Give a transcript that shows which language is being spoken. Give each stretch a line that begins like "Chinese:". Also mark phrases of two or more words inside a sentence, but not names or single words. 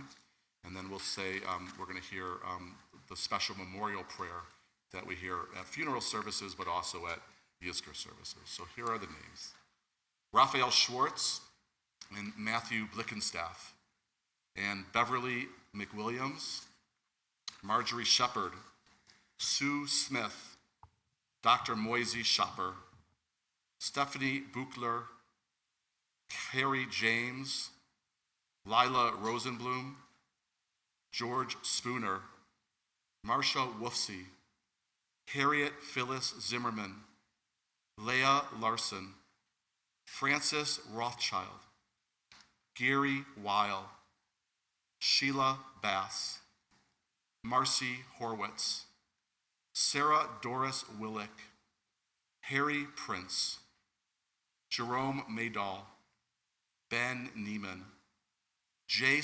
English: And then we'll say, we're going to hear the special memorial prayer that we hear at funeral services, but also at Yizkor services. So here are the names. Raphael Schwartz and Matthew Blickenstaff, and Beverly McWilliams, Marjorie Shepard, Sue Smith, Dr. Moisey Shopper, Stephanie Buchler, Carrie James, Lila Rosenblum, George Spooner, Marsha Wolfsey, Harriet Phyllis Zimmerman, Leah Larson, Francis Rothschild, Gary Weil, Sheila Bass, Marcy Horwitz, Sarah Doris Willick, Harry Prince, Jerome Maydall, Ben Neiman, Jay